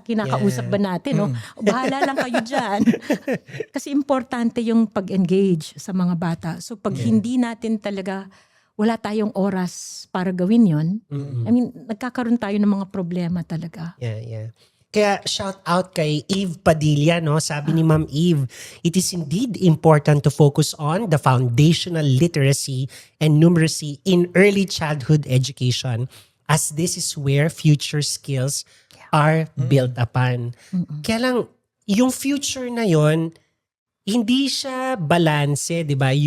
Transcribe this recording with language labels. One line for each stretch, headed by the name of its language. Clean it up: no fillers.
Filipino: Kinakausap ba natin? No? O bahala lang kayo dyan. Kasi importante yung pag-engage sa mga bata. So pag hindi natin talaga, wala tayong oras para gawin yon.
English: I mean,
Filipino: nagkakaroon tayo ng mga problema talaga. Yeah. Kaya shout out kay Eve Padilla, no? Sabi ni Ma'am Eve,
English: it is indeed important to focus on the foundational literacy and numeracy in early childhood education as this is where future skills are built upon.
Filipino: Kaya lang, yung future na yon, hindi siya balanse, di ba?